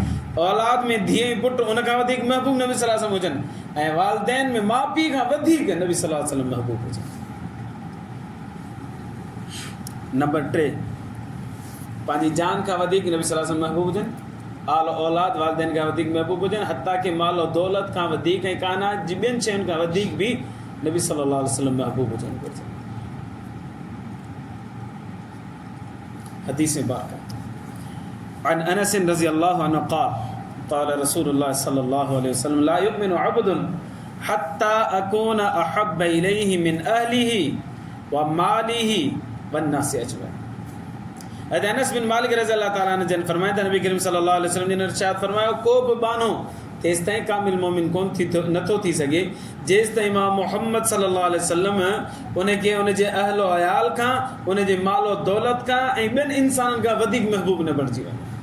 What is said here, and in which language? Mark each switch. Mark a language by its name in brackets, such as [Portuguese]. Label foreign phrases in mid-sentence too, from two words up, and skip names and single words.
[Sindhi] औलाद में धीअ ऐं पुटु उन खां वधीक महबूब नबी [Arabic] صلى الله عليه وسلم [Sindhi] हुजनि ऐं वालदेन में माउ पीउ खां वधीक नबी [Arabic] صلى الله عليه وسلم [Sindhi] महबूब हुजनि। नंबर 3, पंहिंजी जान खां वधीक नबी [Arabic] صلى الله عليه وسلم [Sindhi] महबूब हुजनि, आल औलाद वालदेन खां वधीक महबूब हुजनि, हत्ता कि माल और दौलत खां वधीक ऐं काइनात जी ॿियनि शयुनि खां वधीक बि नबी [Arabic] صلى الله عليه وسلم [Sindhi] महबूब हुजनि घुरिजनि। [Arabic] حديث باقا عن أنس رضي الله عنه قال قال رسول الله صلى الله عليه وسلم لا يؤمن عبد حتى أكون أحب إليه من أهله وماله والناس أجمعين. [Sindhi] अनस बिन मालिक [Arabic] رضي الله تعالى عنه [Sindhi] जन फरमाइनि था, नबी करीम [Arabic] صلى الله عليه وسلم [Sindhi] ने इरशाद फरमायो, को बि बानो तेसि ताईं कामिल मोमिन कोन थी नथो थी सघे जेसि ताईं मां मोहम्मद [Arabic] صلى الله عليه وسلم [Sindhi] उनखे उनजे अहलो अयाल खां, उनजे मालो दौलत खां ऐं ॿियनि इंसाननि खां वधीक महबूब न बणिजी वञे।